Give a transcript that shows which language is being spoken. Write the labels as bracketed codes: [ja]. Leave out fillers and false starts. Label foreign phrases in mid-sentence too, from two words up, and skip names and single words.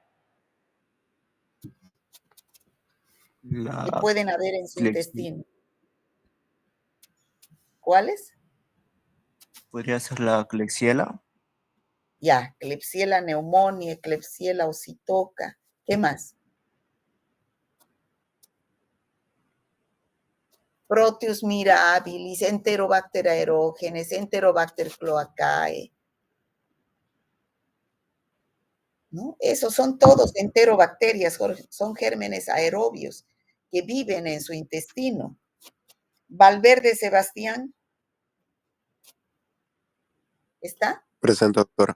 [es] Que pueden haber en su intestino. ¿Cuáles? ¿Podría ser la Klebsiella? Ya, Klebsiella pneumoniae, Klebsiella oxytoca. ¿Qué más? Proteus mirabilis, Enterobacter aerogenes, Enterobacter cloacae. ¿No? Esos son todos enterobacterias, son gérmenes aerobios que viven en su intestino. Valverde Sebastián. ¿Está? Presente, doctora.